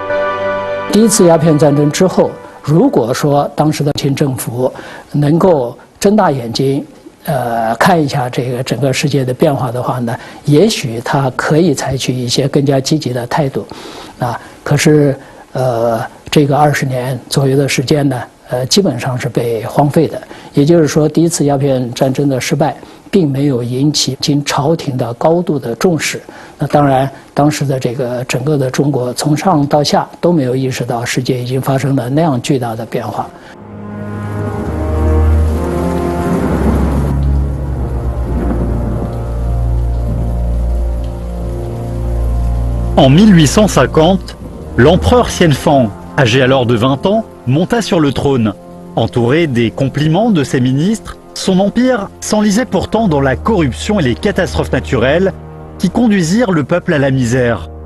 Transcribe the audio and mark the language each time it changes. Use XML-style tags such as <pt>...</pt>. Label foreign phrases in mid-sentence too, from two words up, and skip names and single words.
<zh>Première 鸦片战争之后，如果说当时的清政府能够睁大眼睛，看一下这个整个世界的变化的话呢，也许他可以采取一些更加积极的态度，可是这个20年左右的时间呢，基本上是被荒废的。也就是说，第一次鸦片战争的失败，并没有引起朝廷的高度的重视。那当然，当时的这个整个的中国，从上到下都没有意识到世界已经发生了那样巨大的变化。</zh> <fr>En 1850, l'empereur Xianfang, âgé alors de 20 ans, monta sur le trône. Entouré des compliments de ses ministres, son empire s'enlisait pourtant dans la corruption et les catastrophes naturelles qui conduisirent le peuple à la misère.</fr>